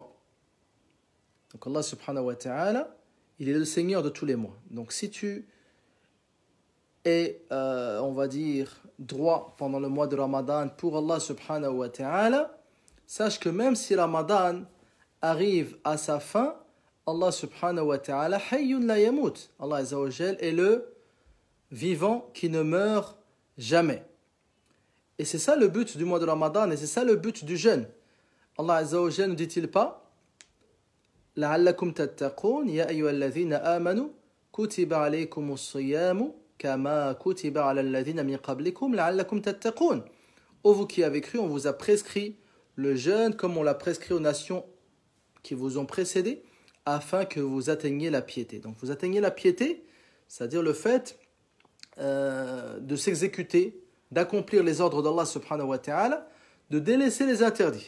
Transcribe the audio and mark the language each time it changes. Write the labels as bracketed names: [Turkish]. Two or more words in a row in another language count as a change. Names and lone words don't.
[French] Donc Allah [Arabic] سبحانه وتعالى, [French] il est le Seigneur de tous les mois. Donc si tu et on va dire droit pendant le mois de Ramadan pour Allah [Arabic] سبحانه وتعالى, [French] sache que même si Ramadan arrive à sa fin, [Arabic] الله سبحانه وتعالى حي لا يموت. [French] Allah [Arabic] عز وجل [French] est le vivant qui ne meurt jamais. Et c'est ça le but du mois de Ramadan et c'est ça le but du jeûne. Allah azza wa jal ne dit-il pas [Arabic] لعلكم تتقون يا أيها الذين آمنوا كتب عليكم الصيام كما كتب على الذين من قبلكم لعلكم تتقون. [French] Ô vous qui avez cru, on vous a prescrit le jeûne comme on l'a prescrit aux nations qui vous ont précédé, afin que vous atteigniez la piété. Donc vous atteignez la piété, c'est-à-dire le fait de s'exécuter, d'accomplir les ordres d'Allah [Arabic] سبحانه وتعالى, [French] de délaisser les interdits.